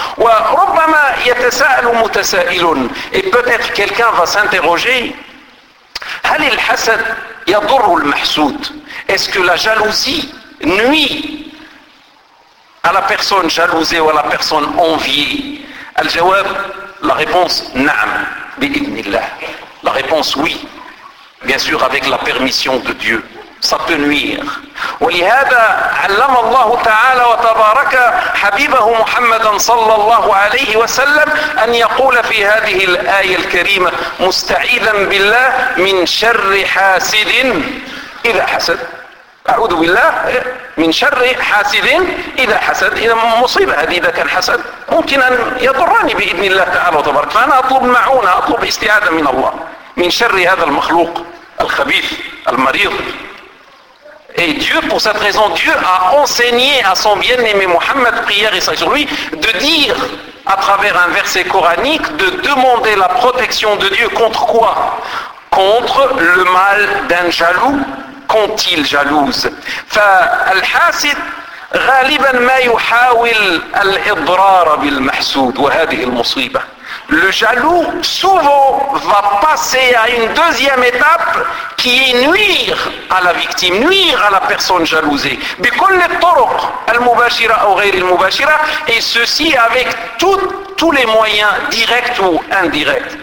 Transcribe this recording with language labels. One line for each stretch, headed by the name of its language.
Arabic: وربما يتساءل متسائل,
French: et peut-être quelqu'un va s'interroger,
Arabic: هل الحسد يضر المحسود,
French: est-ce que la jalousie nuit à la personne jalousée ou à la personne enviée? Al-Jawab, la réponse,
Arabic: نعم بإذن الله,
French: la réponse oui, bien sûr avec la permission de Dieu, ça peut nuire.
Arabic: ولهذا علم الله تعالى وتبارك حبيبه محمدا صلى الله عليه وسلم أن يقول في هذه الآية الكريمة مستعيذا بالله من شر حاسد إذا حسد, أعوذ بالله من شر حاسد إذا حسد, إذا مصيبة هذه إذا كان حسد ممكن أن يضرني بإذن الله تعالى وتبارك, فأنا أطلب معونة, أطلب استعادة من الله من شر هذا المخلوق الخبيث المريض.
French: Et Dieu, pour cette raison, Dieu a enseigné à son bien-aimé Mohammed, prière et sur lui, de dire, à travers un verset coranique, de demander la protection de Dieu contre quoi? Contre le mal d'un jaloux, quand il jalouse.
Arabic: فالحاسد غالبا ما يحاول الإضرار بالمحسود, وهذه المصيبة.
French: Le jaloux souvent va passer à une deuxième étape qui est nuire à la victime, nuire à la personne jalousée.
Arabic: بكل الطرق المباشرة أو غير المباشرة,
French: et ceci avec tous les moyens directs ou indirects.